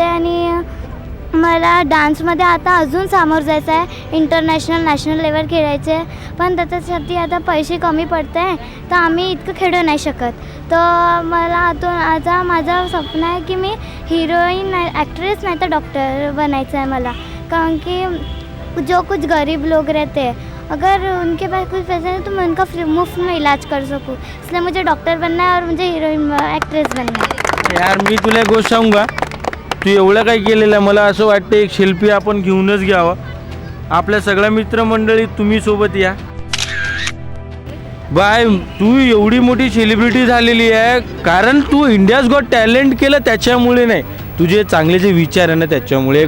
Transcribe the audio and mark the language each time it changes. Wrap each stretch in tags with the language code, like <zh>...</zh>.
<mr>आणि मला डान्समध्ये आता अजून समोर जायचं आहे. इंटरनॅशनल नॅशनल लेवल खेळायचे आहे, पण त्याच्यासाठी आता पैसे कमी पडत आहे तर आम्ही इतकं खेळू नाही शकत. तर मला आता माझं स्वप्न आहे की मी हिरोईन ॲक्ट्रेस नाही तर डॉक्टर बनायचं आहे मला.</mr> <hi>कारण कि जो कुछ गरीब लोग रहते हैं, अगर उनके पास कुछ पैसे नहीं तो मैं उनका मुफ्त में इलाज कर सकूँ, इसलिए मुझे डॉक्टर बनना है और मुझे हीरोइन एक्ट्रेस बनना है.</hi> <mr>यार मी तुला एक गोष्ट सांगू का, तू एवढं काही केलेलं आहे. मला असं वाटतं एक शिल्पी आपण घेऊनच घ्यावं. आपल्या सगळ्या मित्रमंडळी तुम्ही सोबत या. बाय, तू एवढी मोठी सेलिब्रिटी झालेली आहे कारण तू इंडियाज गॉट टॅलेंट केलं त्याच्यामुळे नाही, तुझे चांगले जे विचार आहे ना त्याच्यामुळे.</mr>